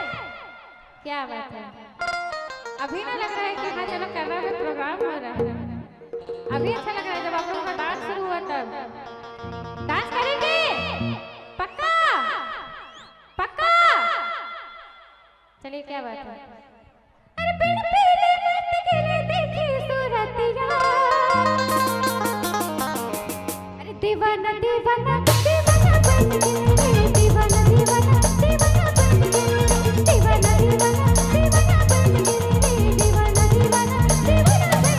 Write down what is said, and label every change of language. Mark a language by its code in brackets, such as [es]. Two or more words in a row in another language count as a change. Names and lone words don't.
[hi] क्या बात है, अभी ना लग रहा है कि हाँ चलो करना में प्रोग्राम हो रहा है। अभी अच्छा लग रहा है जब आप लोगों का डांस शुरू हुआ तब। डांस करेंगे पक्का पक्का। चलिए क्या बात है। अरे पीले पीले मत गिरे देखी सूरतिया अरे दीवाना दीवाना दीवाना बन गए दीवाना दीवाना दीवाना बन गए दीवाना दीवाना दीवाना बन गए दीवाना दीवाना दीवाना